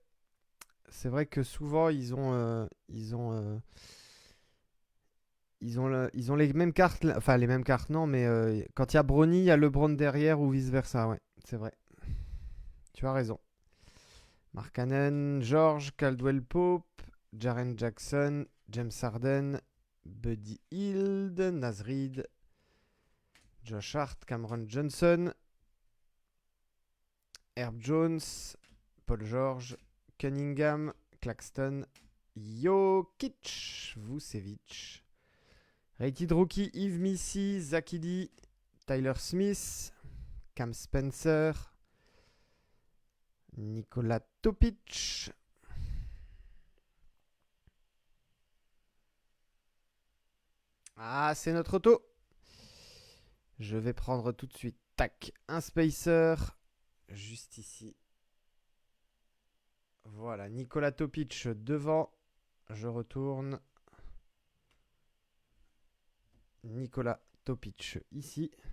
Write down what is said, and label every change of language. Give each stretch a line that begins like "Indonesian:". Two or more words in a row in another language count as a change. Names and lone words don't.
French: C'est vrai que souvent, ils ont les mêmes cartes, enfin les mêmes cartes, non, mais quand il y a Bronny, il y a LeBron derrière ou vice-versa, ouais, c'est vrai. Tu as raison. Mark Cannon, George, Caldwell Pope, Jaren Jackson, James Harden, Buddy Hield, Naz Reid, Josh Hart, Cameron Johnson, Herb Jones, Paul George, Cunningham, Claxton, Jokic, Vucevic, Rated Rookie, Yves Missy, Zakidi, Tyler Smith, Cam Spencer, Nikola Topic, Ah, c'est notre auto. Je vais prendre tout de suite, tac, un spacer, juste ici. Voilà, Nikola Topic devant. Je retourne. Nikola Topic ici.